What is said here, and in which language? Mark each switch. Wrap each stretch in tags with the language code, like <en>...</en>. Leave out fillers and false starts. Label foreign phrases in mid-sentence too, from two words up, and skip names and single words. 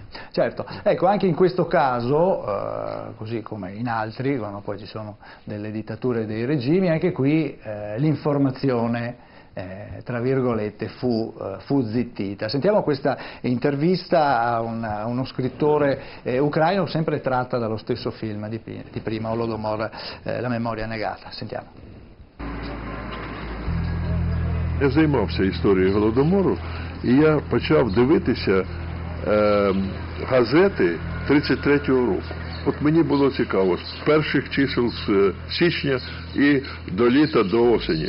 <it>Certo, ecco, anche in questo caso, così come in altri, quando poi ci sono delle dittature e dei regimi, anche qui l'informazione tra virgolette fu zittita. Sentiamo questa intervista a uno scrittore ucraino, sempre tratta dallo stesso film di prima, Holodomor, La memoria negata. Sentiamo.</it> <uk>Я займався історією Голодомору, і я почав дивитися газети 33-го року. От мені було цікаво, з перших чисел з січня і до літа, до осені.</uk>